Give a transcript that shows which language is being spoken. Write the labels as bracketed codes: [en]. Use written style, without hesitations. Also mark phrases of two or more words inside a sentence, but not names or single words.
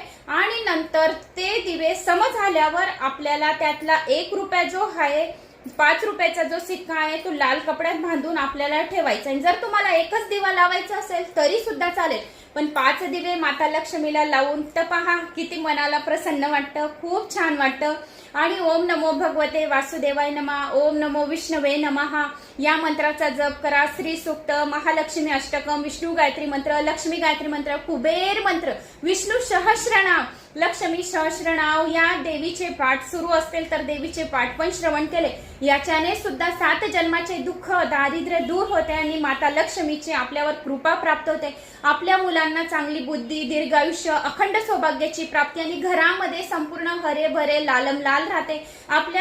[mr] आणि नंतर ते दिवे सम झाल्यावर आपल्याला त्यातला 1 रुपया जो आहे, 5 रुपयाचा जो सिक्का आहे तो लाल कपड्यात बांधून आपल्याला ठेवायचा. जर तुम्हाला एकच दिवा लावायचा असेल तरी सुद्धा चालेल, पण 5 दिवे माता लक्ष्मीला लावून तर पहा किती मनाला प्रसन्न वाटतं, खूप छान वाटतं. आणि [sa] ओम नमो भगवते वासुदेवाय नमः, ओम नमो विष्णवे नमः [mr] या मंत्राचा जप करा. श्री सूक्त, महालक्ष्मी अष्टकम, विष्णू गायत्री मंत्र, लक्ष्मी गायत्री मंत्र, कुबेर मंत्र, विष्णू सहस्रनाम, लक्ष्मी सहस्रनाम या देवीचे पाठ सुरू असतील तर देवीचे पाठ पण श्रवण केले. याच्याने सुद्धा 7 जन्माचे दुःख दारिद्र्य दूर होते आणि माता लक्ष्मीची आपल्यावर कृपा प्राप्त होते. आपल्या मुलांना चांगली बुद्धी, दीर्घायुष्य, अखंड सौभाग्याची प्राप्ती आणि घरामध्ये संपूर्ण [hi] हरे भरे लालम लाल [mr] राहते.